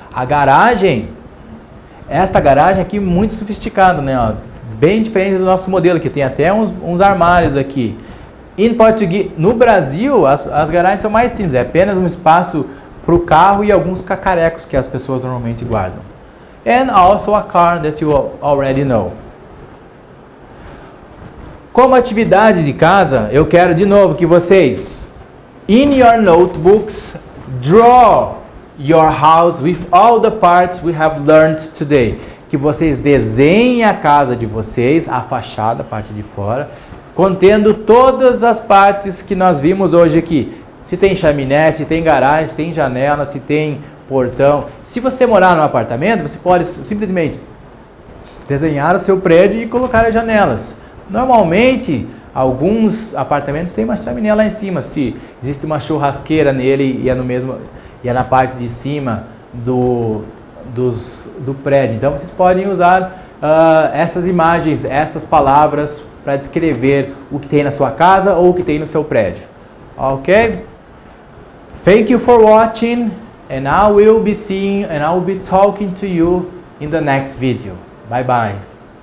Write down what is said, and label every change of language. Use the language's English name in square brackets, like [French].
[Portuguese] A garagem, esta garagem aqui muito sofisticada, né? Ó, bem diferente do nosso modelo, que tem até uns armários aqui. Em português, no Brasil, as garagens são mais simples, é apenas um espaço para o carro e alguns cacarecos que as pessoas normalmente guardam. [English] And also a car that you already know. [Portuguese] Como atividade de casa, eu quero de novo que vocês, [English] in your notebooks, draw your house with all the parts we have learned today. [Portuguese] Que vocês desenhem a casa de vocês, a fachada, a parte de fora, contendo todas as partes que nós vimos hoje aqui. Se tem chaminé, se tem garagem, se tem janela, se tem portão. Se você morar num apartamento, você pode simplesmente desenhar o seu prédio e colocar as janelas. Normalmente, alguns apartamentos têm uma chaminé lá em cima. Se existe uma churrasqueira nele e é na parte de cima do prédio. Então, vocês podem usar essas imagens, essas palavras para descrever o que tem na sua casa ou o que tem no seu prédio. Ok? [English] Thank you for watching, and I will be talking to you in the next video. Bye bye.